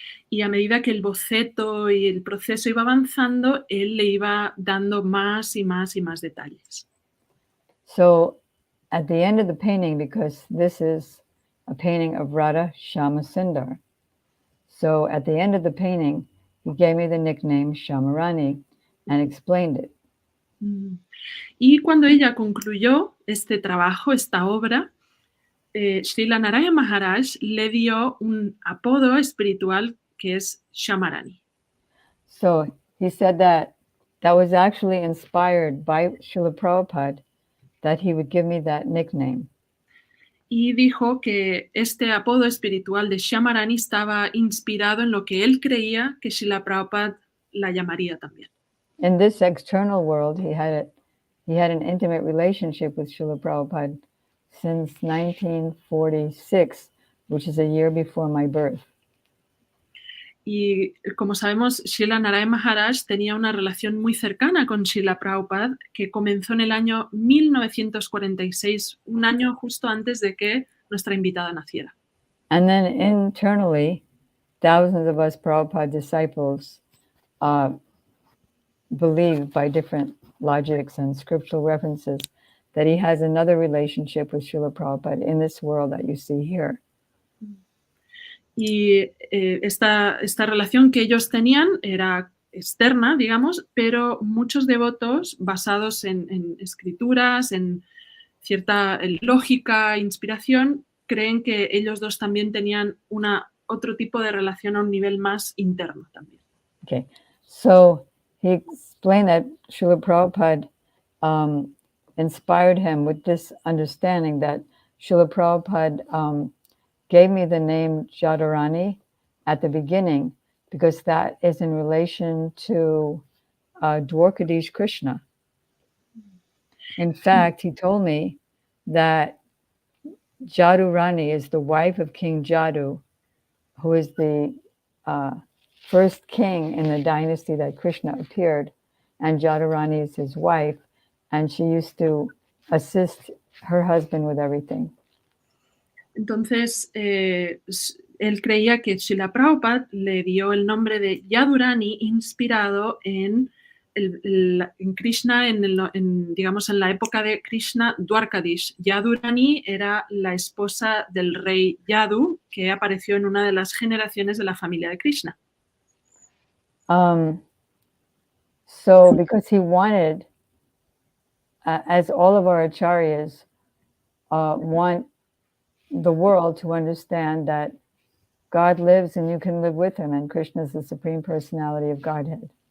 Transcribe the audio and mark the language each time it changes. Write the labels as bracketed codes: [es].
[es] Y a medida que el boceto y el proceso iba avanzando, él le iba dando más y más y más detalles. [en] So at the end of the painting, because this is a painting of Radha Shyama Sundar, so at the end of the painting, he gave me the nickname Syamarani and explained it. [es] Y cuando ella concluyó este trabajo, esta obra, Srila Narayana Maharaj le dio un apodo espiritual que es Syamarani. [en] So he said that was actually inspired by Srila Prabhupada, that he would give me that nickname. [es] Y dijo que este apodo espiritual de Syamarani estaba inspirado en lo que él creía que Srila Prabhupada la llamaría también. [en] In this external world, he had an intimate relationship with Srila Prabhupada since 1946, which is a year before my birth. [es] Y como sabemos, Srila Narayana Maharaj tenía una relación muy cercana con Srila Prabhupada que comenzó en el año 1946, un año justo antes de que nuestra invitada naciera. [en] And then internally, thousands of us Prabhupada disciples believe by different logics and scriptural references that he has another relationship with Srila Prabhupada in this world that you see here. [es] Y esta relación que ellos tenían era externa, digamos, pero muchos devotos basados en escrituras, en cierta lógica, inspiración, creen que ellos dos también tenían otro tipo de relación a un nivel más interno también. [en] Okay, so he explained that Srila Prabhupada inspired him with this understanding that Srila Prabhupada gave me the name Jadurani at the beginning because that is in relation to Dwarkadish Krishna. In fact, he told me that Jadurani is the wife of King Jadu, who is the first king in the dynasty that Krishna appeared, and Jadurani is his wife, and she used to assist her husband with everything. [es] Entonces, él creía que Srila Prabhupada le dio el nombre de Yadurani inspirado en Krishna, digamos, en la época de Krishna, Dwarkadish. Yadurani era la esposa del rey Yadu, que apareció en una de las generaciones de la familia de Krishna. [en] So because he wanted, as all of our acharyas want the world to understand that God lives and you can live with him, and Krishna is the supreme personality of Godhead.